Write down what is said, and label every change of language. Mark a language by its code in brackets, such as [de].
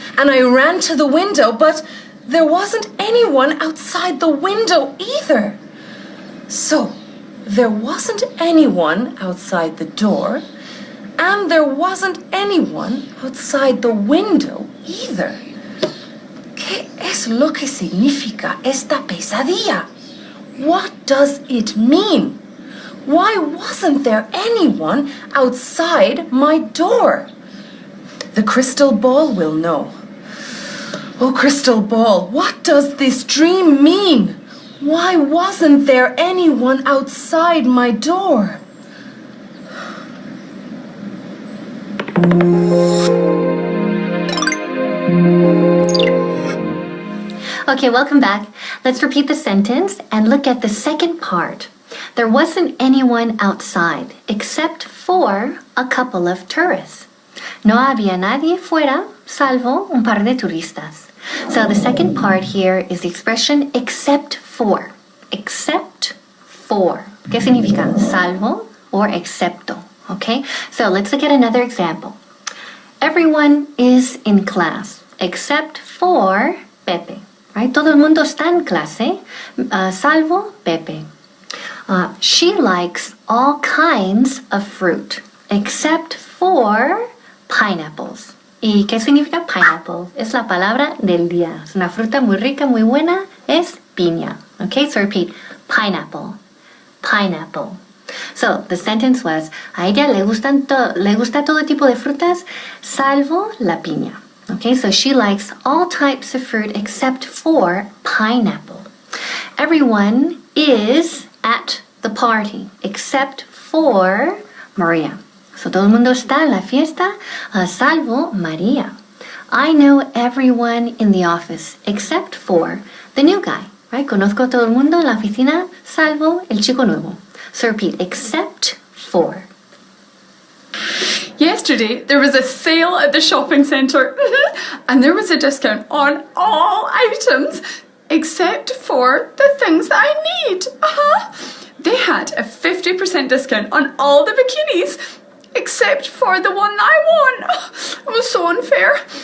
[en] And I ran to the window, but there wasn't anyone outside the window either. So, there wasn't anyone outside the door, and there wasn't anyone outside the window either. [es] ¿Qué es lo que significa esta pesadilla? [en] What does it mean? Why wasn't there anyone outside my door? The crystal ball will know. Oh, crystal ball, what does this dream mean? Why wasn't there anyone outside my door? Okay, welcome back. Let's repeat the sentence and look at the second part. There wasn't anyone outside except for a couple of tourists. [es] No había nadie fuera, salvo un par de turistas. [en] So the second part here is the expression except for. Except for. [es] ¿Qué significa? Salvo [en] or excepto. Okay? So let's look at another example. Everyone is in class except for Pepe. Right? [es] Todo el mundo está en clase, salvo Pepe. [en] She likes all kinds of fruit except for pineapples. [es] ¿Y qué significa pineapple? Es la palabra del día. Es una fruta muy rica, muy buena. Es piña. [en] Okay, so repeat. Pineapple. Pineapple. So, the sentence was, [es] a ella le gusta todo tipo de frutas, salvo la piña. [en] Okay, so she likes all types of fruit except for pineapple. Everyone is at the party except for Maria. [es] So, todo el mundo está en la fiesta, salvo María. [en] I know everyone in the office except for the new guy. Right? [es] Conozco a todo el mundo en la oficina, salvo el chico nuevo. [en] So repeat, except for. Yesterday, there was a sale at the shopping centre and there was a discount on all items except for the things that I need. They had a 50% discount on all the bikinis except for the one that I want. It was so unfair.